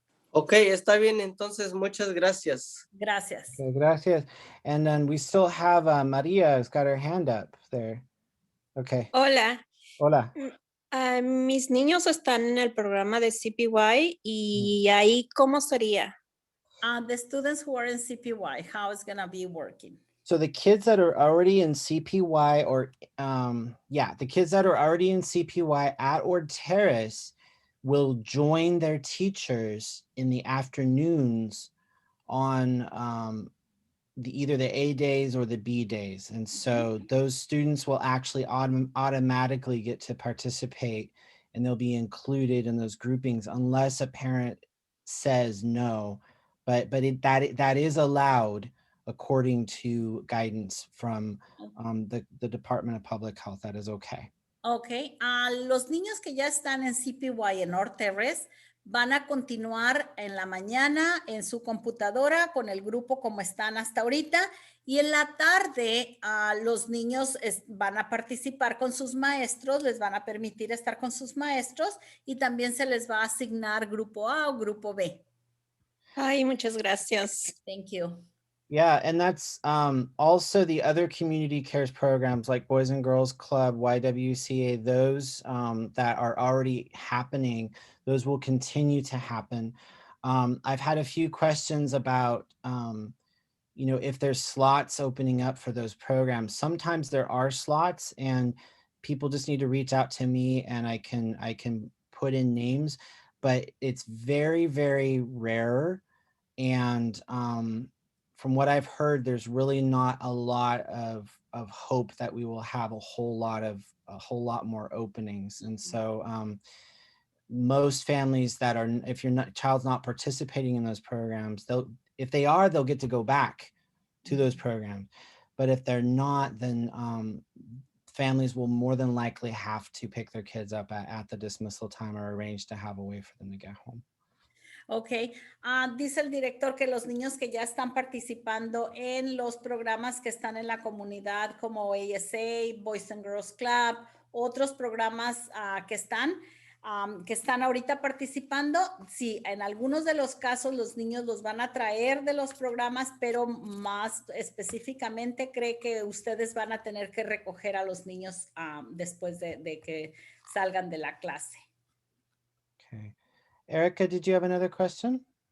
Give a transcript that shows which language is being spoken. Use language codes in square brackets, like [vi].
[es] Ok, está bien, entonces muchas gracias. Gracias. Okay, gracias. [en] And then we still have Maria has got her hand up there. Okay. [es] Hola. Hola. Mis niños están en el programa de CPY y ahí, ¿cómo sería? [en] The students who are in CPY, how it's going to be working? So the kids that are already in CPY or the kids that are already in CPY at Terrace will join their teachers in the afternoons on either the A days or the B days. And so those students will actually automatically get to participate and they'll be included in those groupings unless a parent says no. But that is allowed according to guidance from the Department of Public Health. That is okay. [es] Ok, los niños que ya están en CPY en North Terrace van a continuar en la mañana en su computadora con el grupo como están hasta ahorita, y en la tarde los niños van a participar con sus maestros, les van a permitir estar con sus maestros y también se les va a asignar grupo A o grupo B. Ay, muchas gracias. [en] Thank you. Yeah, and that's also the other community cares programs like Boys and Girls Club, YWCA, those that are already happening, those will continue to happen. I've had a few questions about, if there's slots opening up for those programs. Sometimes there are slots and people just need to reach out to me and I can put in names, but it's very, very rare. And from what I've heard, there's really not a lot of hope that we will have a whole lot more openings. And so most families that are, if child's not participating in those programs, if they are, they'll get to go back to those programs. But if they're not, then families will more than likely have to pick their kids up at the dismissal time or arrange to have a way for them to get home. [es] Ok, dice el director que los niños que ya están participando en los programas que están en la comunidad como ASA, Boys and Girls Club, otros programas que están ahorita participando, sí, en algunos de los casos los niños los van a traer de los programas, pero más específicamente cree que ustedes van a tener que recoger a los niños después de que salgan de la clase. [en] Okay. Erica, did you have another question?